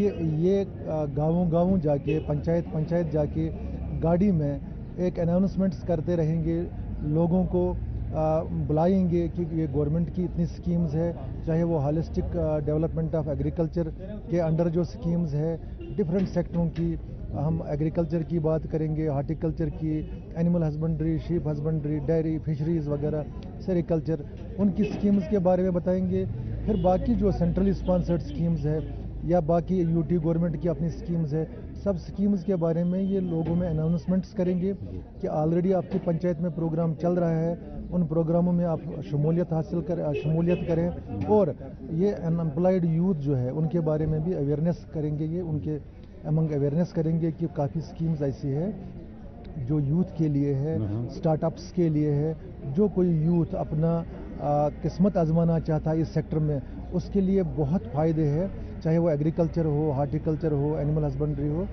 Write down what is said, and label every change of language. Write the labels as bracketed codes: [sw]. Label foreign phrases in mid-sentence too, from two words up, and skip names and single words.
[ur] یہ گاؤں جا کے پنچایت جا کے گاڑی میں ایک اناؤنسمنٹس کرتے رہیں گے، لوگوں کو بلائیں گے کہ یہ گورنمنٹ کی اتنی سکیمز ہے، چاہے وہ [en] holistic development of agriculture [ur] کے انڈر جو سکیمز ہے ڈفرینٹ سیکٹروں کی، ہم ایگریکلچر کی بات کریں گے، ہارٹیکلچر کی، [en] animal husbandry, sheep husbandry, [ur] ڈیری، فشریز وغیرہ، سیریکلچر، ان کی سکیمز کے بارے میں بتائیں گے۔ پھر باقی جو [en] centrally sponsored schemes [ur] ہے یا باقی UT گورنمنٹ کی اپنی سکیمز ہے، سب سکیمز کے بارے میں یہ لوگوں میں اناؤنسمنٹس کریں گے کہ آلریڈی آپ کی پنچایت میں پروگرام چل رہا ہے، ان پروگراموں میں آپ شمولیت کریں، اور یہ [en] unemployed youth [ur] جو ہے ان کے بارے میں بھی اویئرنیس کریں گے، یہ ان کے امنگ اویئرنیس کریں گے کہ کافی سکیمز ایسی ہے جو یوتھ کے لیے ہے، سٹارٹ اپس کے لیے ہے، جو کوئی یوتھ اپنا قسمت آزمانا چاہتا ہے اس سیکٹر میں، اس کے لیے بہت فائدے ہے، چاہے وہ ایگریکلچر ہو، ہارٹیکلچر ہو، [en] animal husbandry [ur] ہو۔